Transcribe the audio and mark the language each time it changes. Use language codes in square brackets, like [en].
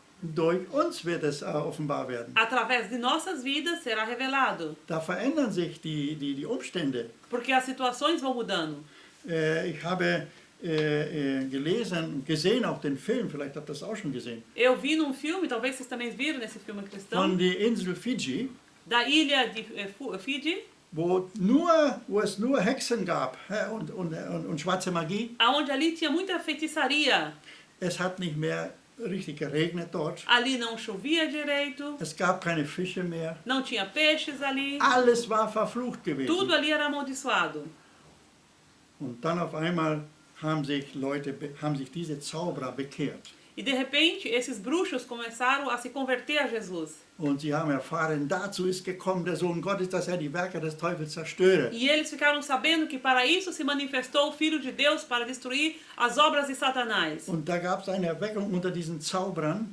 [de] Durch uns wird es offenbar werden. [pt] Através de nossas vidas será revelado. [de] Da verändern sich die Umstände. [pt] Porque as situações vão mudando. [de] Ich habe gelesen, gesehen auch den Film, vielleicht habt ihr das auch schon gesehen, [pt] Eu vi num filme, talvez vocês também viram nesse filme cristão, [de] von der Insel Fiji, [pt] da ilha de Fiji, [de] wo es nur Hexen gab und schwarze Magie. [pt] aonde ali tinha muita feitiçaria. [de] Es hat nicht mehr richtig geregnet dort. [pt] Ali não chovia direito, [de] Es gab keine Fische mehr. [pt] não tinha peixes ali, [de] Alles war verflucht [pt] tudo [de] gewesen. [pt] ali era amaldiçoado. [de] Und dann auf einmal haben sich diese Zauberer bekehrt. [pt] E de repente, esses bruxos começaram a se converter a Jesus. [de] Und sie haben erfahren, dazu ist gekommen der Sohn Gottes, dass er die Werke des Teufels zerstöre. [pt] E eles ficaram sabendo que para isso se manifestou o Filho de Deus para destruir as obras de Satanás. [de] Und da gab es eine Erweckung unter diesen Zauberern,